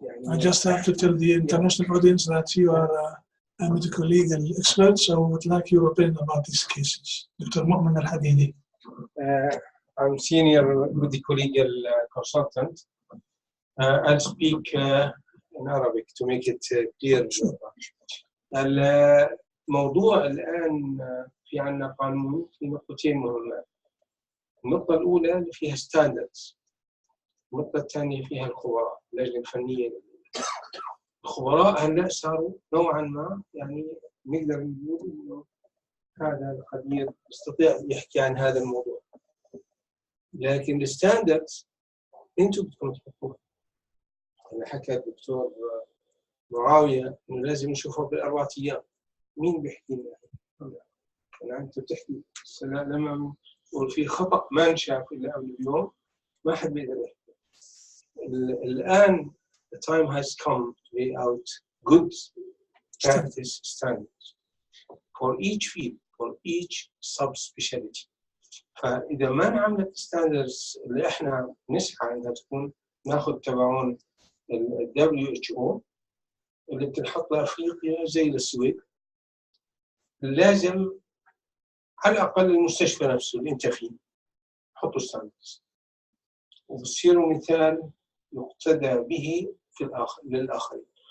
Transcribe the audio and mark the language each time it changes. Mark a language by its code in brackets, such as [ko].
[en] I just have to tell the international audience that you are a medical legal expert, so I would like your opinion about these cases. Dr. Mu'min Al-Hadidi. I'm senior medical legal consultant. I'll speak in Arabic to make it clear. [ar] الموضوع الآن في عنا قانون في نقطتين مهمة. النقطة الأولى اللي فيها ستاندردز. النقطة الثانية فيها الخبراء، اللجنة الفنية. الخبراء هلا صاروا نوعا ما يعني نقدر نقول إنه هذا الخبير يستطيع يحكي عن هذا الموضوع. لكن الستاندردز أنتم بدكم تحطوها. أنا حكى الدكتور معاوية إنه لازم نشوفه بالأربع أيام. مين بيحكي لنا؟ أنا أنت بتحكي لما يقول في خطأ ما انشاف إلا قبل اليوم ما حد بيقدر يحكي. الآن [en] the time has come to lay out good practice standards for each field, for each subspecialty. [ar] فإذا ما انعملت standards اللي إحنا نسعى إنها تكون ناخذ تبعون ال WHO اللي بتنحط لأفريقيا زي السويد، لازم على الأقل المستشفى نفسه اللي أنت فيه حطوا standards وبصيروا مثال يقتدى به في للآخرين.